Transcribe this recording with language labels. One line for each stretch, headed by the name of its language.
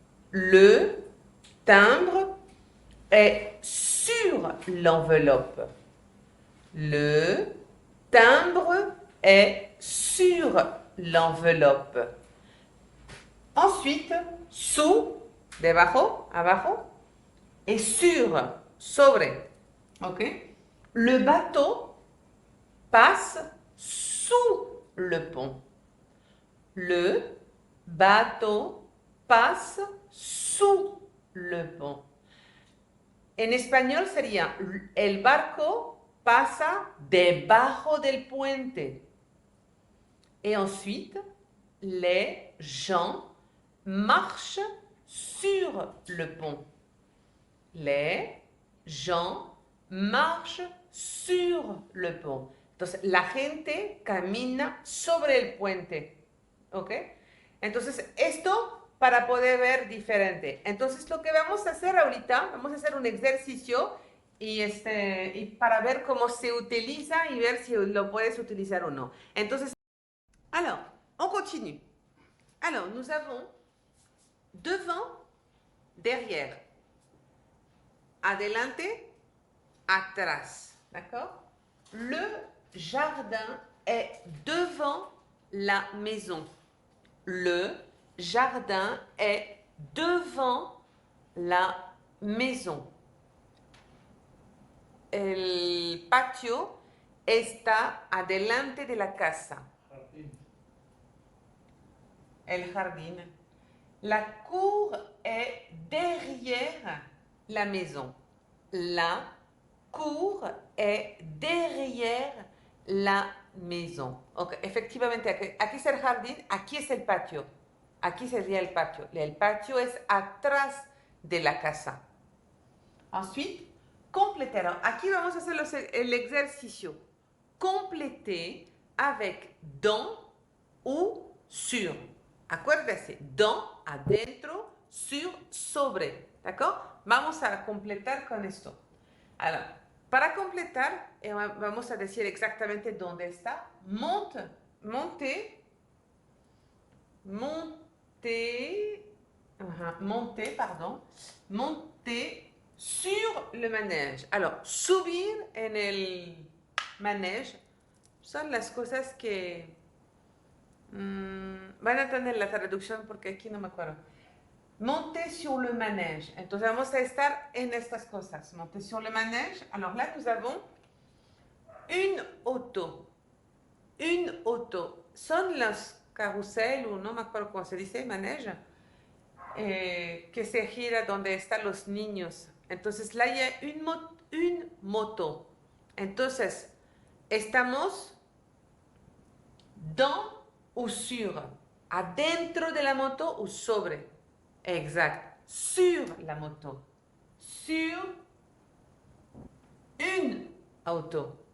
French: Le timbre est sur l'enveloppe. Le timbre est sur l'enveloppe. Ensuite, sous, debajo, abajo, et sur, sobre. Ok? Le bateau passe sous le pont. Le bateau passe sous le pont.
Spanish: En español sería, el barco pasa debajo del puente.
French: Et ensuite, les gens marchent sur le pont. Les gens marchent sur le pont.
Spanish: Entonces, la gente camina sobre el puente. ¿Ok? Entonces, esto para poder ver diferente. Entonces, lo que vamos a hacer ahorita, vamos a hacer un ejercicio y para ver cómo se utiliza y ver si lo puedes utilizar o no.
French: Entonces, alors, on continue. Alors, nous avons devant, derrière,
Spanish: adelante, atrás.
French: D'accord? Le jardin est devant la maison. Le jardin est devant la maison.
Spanish: El patio está adelante de la casa. El jardín.
French: La cour est derrière la maison. La cour est derrière la maison. Okay.
Spanish: Efectivamente, aquí es el jardín, aquí es el patio. Aquí sería el patio. El patio es atrás de la casa.
French: Ensuite, compléter.
Spanish: Alors, aquí vamos a hacer el ejercicio.
French: Compléter avec dans ou sur.
Spanish: Acuérdese, dans, adentro, sur, sobre. ¿D'accord? Vamos a completar con esto. Alors, para completar, vamos a decir exactamente dónde está.
French: Monte, monter, monter, monter, pardon, monter sur le manège.
Spanish: Alors, subir en el manège son las cosas que van a tener la traducción porque aquí no me acuerdo.
French: Monter sur le manège.
Spanish: Entonces vamos a estar en estas cosas.
French: Monter sur le manège. Alors là, nous avons une auto. Une auto.
Spanish: Son los carrusel, o no me acuerdo cómo se dice, manège, que se gira donde están los niños.
French: Entonces là, il y a une moto.
Spanish: Entonces, estamos
French: dans ou sur.
Spanish: Adentro de la moto ou sobre. Exact.
French: Sur la moto. Sur une auto.